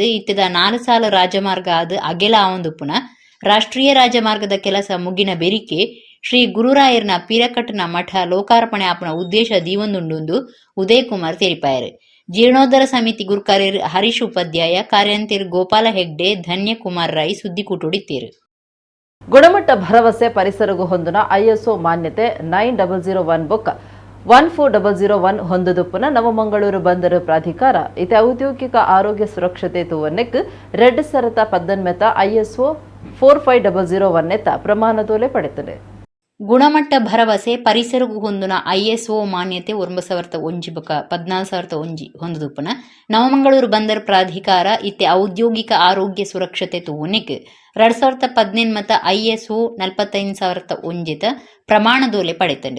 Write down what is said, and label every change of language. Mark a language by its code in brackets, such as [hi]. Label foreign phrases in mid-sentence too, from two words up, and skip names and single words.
[tcy] ಇತ್ತದ 4 ಸಾಲ ರಾಜಮಾರ್ಗ ಆದ ಅಗೆಲ ಆವಂದುಪ್ಪುನ ರಾಷ್ಟ್ರೀಯ ರಾಜಮಾರ್ಗದ ಕೆಲಸ ಮುಗಿನ ಬೆರಿಕೆ ಶ್ರೀ ಗುರುರಾಯರ್ನ ಪಿರಕಟ್ಟನ ಮಠ ಲೋಕಾರ್ಪಣೆ ಆಪನ ಉದ್ದೇಶ ದೀವೊಂದುಂಡು ಉದಯಕುಮಾರ್ ತೆರಿಪಾಯರು. ಜೀರ್ಣೋದ್ಧಾರ ಸಮಿತಿ ಗುರುಕಾರ್ಯರು ಹರೀಶ್ ಉಪಾಧ್ಯಾಯ, ಕಾರ್ಯಾಂತಿರು ಗೋಪಾಲ ಹೆಗ್ಡೆ, ಧನ್ಯಕುಮಾರ್ ರೈ ಸುದ್ದಿಕೂಟುಡಿತ್ತೇರು. ಗುಣಮಟ್ಟ ಭರವಸೆ ಪರಿಸರಗೂ ಹೊಂದಿನ ISO ಮಾನ್ಯತೆ 9001 ಬೊಕ್ಕ 14001 ಹೊಂದುದುಪ್ಪುನ ನವಮಂಗಳೂರು ಬಂದರು ಪ್ರಾಧಿಕಾರ ಇತ ಔದ್ಯೋಗಿಕ ಆರೋಗ್ಯ ಸುರಕ್ಷತೆ ತೂವನ್ನೆಕ್ 2018 ISO 45001 ಎತ್ತ ಪ್ರಮಾಣದೋಲೆ ಪಡೆತದೆ. ಗುಣಮಟ್ಟ ಭರವಸೆ ಪರಿಸರಗೂ ಹೊಂದಿನ ISO ಮಾನ್ಯತೆ 9001 ಬೊಕ್ಕ 14001 ಹೊಂದುದುಪ್ಪುನ ನವಮಂಗಳೂರು ಬಂದರು ಪ್ರಾಧಿಕಾರ ಇತ್ತೆ ಔದ್ಯೋಗಿಕ ಆರೋಗ್ಯ ಸುರಕ್ಷತೆ ತೂವನ್ನೆಕ್ 2018 ISO 45001 ಪ್ರಮಾಣದೋಲೆ ಪಡೆತಂಡು.